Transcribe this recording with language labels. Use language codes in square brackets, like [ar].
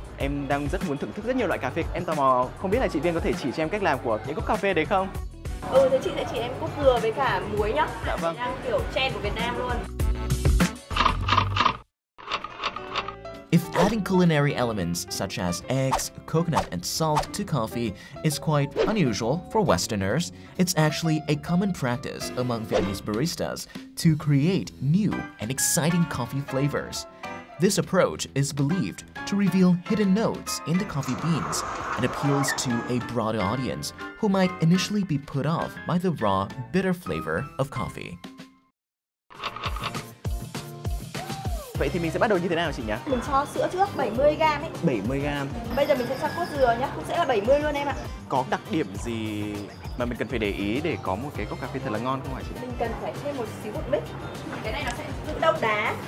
[vi] Em đang rất muốn thưởng thức rất nhiều loại cà phê. Em tò mò không biết là chị Viên có thể chỉ cho em cách làm của những cốc cà phê đấy không? Thế chị sẽ chỉ em cốt dừa với cả muối nhá. Dạ vâng. Đang kiểu trend của Việt Nam luôn. [en] If adding culinary elements such as eggs, coconut, and salt to coffee is quite unusual for Westerners, it's actually a common practice among Vietnamese baristas to create new and exciting coffee flavors. This approach is believed to reveal hidden notes in the coffee beans and appeals to a broader audience who might initially be put off by the raw, bitter flavor of coffee. [vi] Vậy thì mình sẽ bắt đầu như thế nào chị nhỉ? Mình cho sữa trước 70g ấy. 70g. Bây giờ mình sẽ cho cốt dừa nhá, cũng sẽ là 70 luôn em ạ. Có đặc điểm gì mà mình cần phải để ý để có một cái cốc cà phê thật là ngon không hả chị? Mình cần phải thêm một xíu bột mix. Cái này nó sẽ giữ đông đá.